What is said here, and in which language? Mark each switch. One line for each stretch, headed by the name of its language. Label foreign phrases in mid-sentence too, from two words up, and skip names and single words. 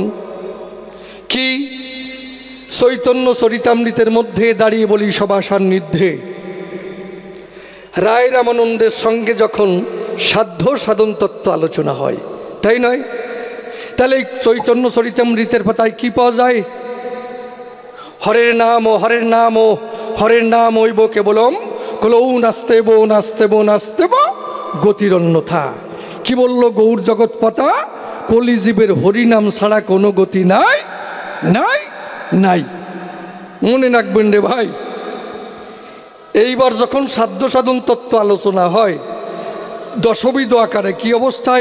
Bangla: কি চৈতন্য চরিতামৃতের মধ্যে দাঁড়িয়ে বলি সভা সান্নিধ্যে রায় রামানন্দের সঙ্গে যখন সাধ্য সাধন তত্ত্ব আলোচনা হয়, তাই নয়? তাহলে এই চৈতন্য চরিতামৃতের পাতায় কি পাওয়া যায়?
Sanskrit: হরের নাম ও হরের নাম ও হরের নাম ওইব কেবলম কলৌ নাস্তেব নাস্তেব নাস্তেব গতির অন্যথা।
Bangla: কি বলল গৌর জগৎপতা? কলিজীবের হরিনাম ছাড়া কোনো গতি নাই, নাই, নাই। মনে রাখবেন রে ভাই, এইবার যখন সাধ্য সাধন তত্ত্ব আলোচনা হয় দশবিধ আকারে কি অবস্থায়?